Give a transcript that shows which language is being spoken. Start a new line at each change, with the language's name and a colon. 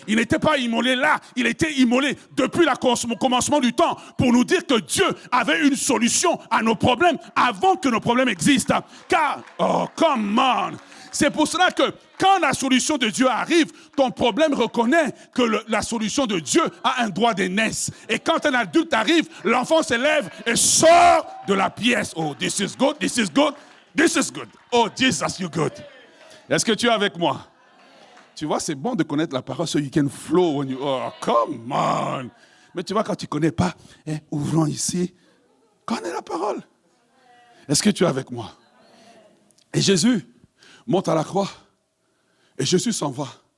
French: Il n'était pas immolé là, il était immolé depuis le commencement du temps pour nous dire que Dieu avait une solution à nos problèmes avant que nos problèmes existent. Car,
English: oh, come on!
French: C'est pour cela que quand la solution de Dieu arrive, ton problème reconnaît que la solution de Dieu a un droit d'aînesse. Et quand un adulte arrive, l'enfant se lève et sort de la pièce.
English: Oh, this is good, this is good, this is good. Oh, Jesus, you're good.
French: Est-ce que tu es avec moi? Tu vois, c'est bon de connaître la parole,
English: so you can flow when you... Oh, come on!
French: Mais tu vois, quand tu ne connais pas, ouvrons ici, connais la parole. Est-ce que tu es avec moi? Et Jésus monte à la croix, et Jésus s'en va.